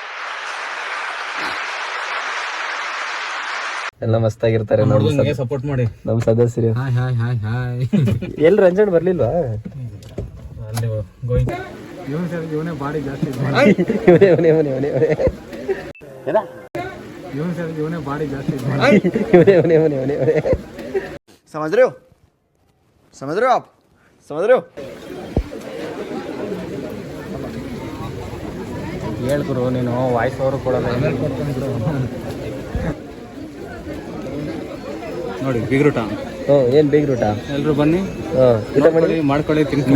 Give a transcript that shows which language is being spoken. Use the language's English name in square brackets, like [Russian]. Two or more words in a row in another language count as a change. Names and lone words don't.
[Kannada] ಎಲ್ಲ ಮಸ್ತಾಗಿರ್ತಾರೆ. ಸಪೋರ್ಟ್ ಮಾಡಿ ನಮ್ಮ ಸದಸ್ಯರು. ಹಾಯ್ ಹಾಯ್ ಹಾಯ್ ಹಾಯ್. ಎಲ್ಲಿ ರಂಜನ್ ಬರ್ಲಿಲ್ವಾ? ಅಲ್ಲಿ ಇವನೇ ಬಾಡಿ ಜಾಸ್ತಿ, ಇವನೇ ಬಾಡಿ ಜಾಸ್ತಿ. [Hindi] समझ रहे हो आप? समझ रहे हो? [Kannada] ಹೇಳ್ಕೊರು ನೀನು, ವಾಯ್ಸ್ ಅವರು ಕೊಡಲ್ಲ. ನೋಡಿ ಬೀಗ್ರೂಟ. ಏನ್ ಬೀಗ್ರೂಟ? ಎಲ್ರು ಬನ್ನಿ, ಮಾಡ್ಕೊಳ್ಳಿ ತಿನ್ನಿ.